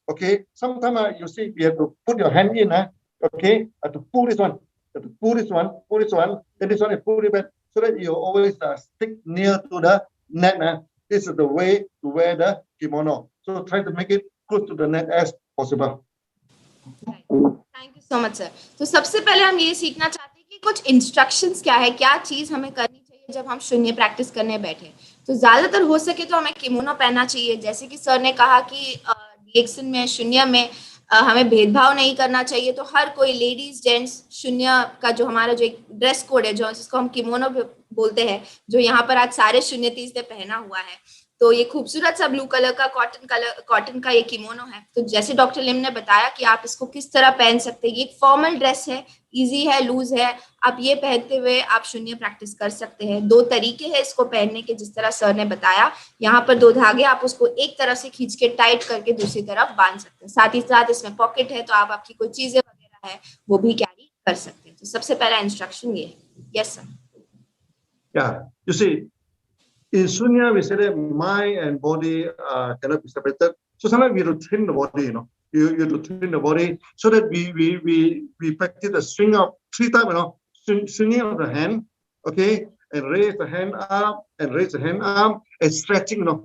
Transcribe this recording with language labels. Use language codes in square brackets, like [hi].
[en] Okay, sometimes you see you have to put your hand in. Okay, to pull this one, pull this one, then this one you pull it back, so that you always stick near to the neck. This is the way to wear the kimono. So try to make it close to the neck as possible. Thank you so much sir. [hi] तो सबसे पहले हम ये सीखना चाहते हैं कि कुछ इंस्ट्रक्शंस क्या है, क्या चीज हमें करनी चाहिए जब हम शून्य प्रैक्टिस करने बैठे. तो ज्यादातर हो सके तो हमें किमोनो पहनना चाहिए. जैसे कि सर ने कहा कि डीएक्सन में शून्य में हमें भेदभाव नहीं करना चाहिए, तो हर कोई लेडीज जेंट्स शून्य का जो हमारा जो एक ड्रेस कोड है, जो जिसको हम किमोनो बोलते हैं, जो यहाँ पर आज सारे शून्यतीज ने पहना हुआ है, तो ये खूबसूरत सा ब्लू कलर का कॉटन का ये किमोनो है. तो जैसे डॉक्टर लिम ने बताया कि आप इसको किस तरह पहन सकते हैं. ये एक फॉर्मल ड्रेस है, इजी है, लूज है. आप ये पहनते हुए आप शून्य प्रैक्टिस कर सकते हैं. 2 तरीके हैं इसको पहनने के, जिस तरह सर ने बताया. यहाँ पर 2 धागे, आप उसको एक तरफ से खींच के टाइट करके दूसरी तरफ बांध सकते हैं. साथ ही साथ इसमें पॉकेट है, तो आप आपकी कोई चीजें वगैरह है वो भी कैरी कर सकते हैं. तो सबसे पहला इंस्ट्रक्शन ये है. [en] Yes sir. Yeah, you see, in Shunya we say that mind and body cannot be separated. So sometimes we have to train the body. You have to train the body so that we practice the swing of 3 times. Swinging of the hand, okay, and raise the hand up and raise the hand up and stretching.